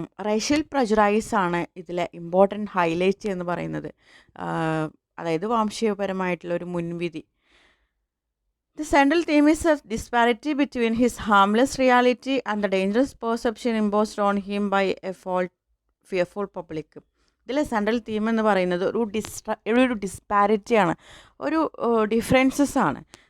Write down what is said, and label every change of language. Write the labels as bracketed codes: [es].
[ml] Racial prejudice ആണ് ഇതിലെ important highlight എന്ന് പറയുന്നത്. അതായത് വംശീയപരമായിട്ടുള്ള ഒരു മുൻവിധി. [en] The central theme is a disparity between his harmless reality and the dangerous perception imposed on him by a fearful public. [ml] ഇതിലെ central theme എന്ന് പറയുന്നത് ഒരു ഡിസ്പാരിറ്റിയാണ്, ഒരു ഡിഫറൻസസ് ആണ്.